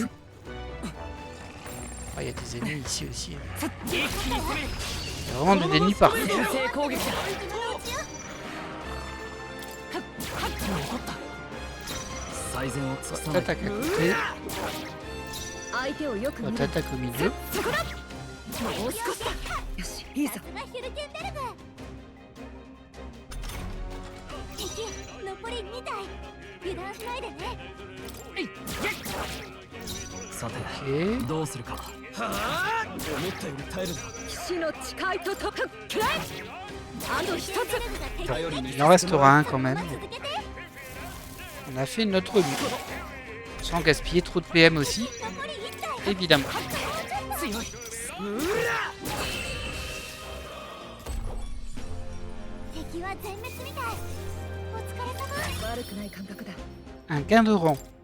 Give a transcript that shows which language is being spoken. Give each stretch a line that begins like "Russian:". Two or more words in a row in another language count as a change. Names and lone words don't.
French: Ah, il y a des ennemis ici aussi. Il y a vraiment des ennemis partout. T'attaques à côté. T'attaques au milieu. Ok.
Japanese: どうするか。思ったより耐えるな。騎士の誓いととくれ。あと一つ。
French: Il en restera un quand même. On a fait notre mieux. Sans gaspiller trop de PM aussi. Évidemment. Un gain de rang.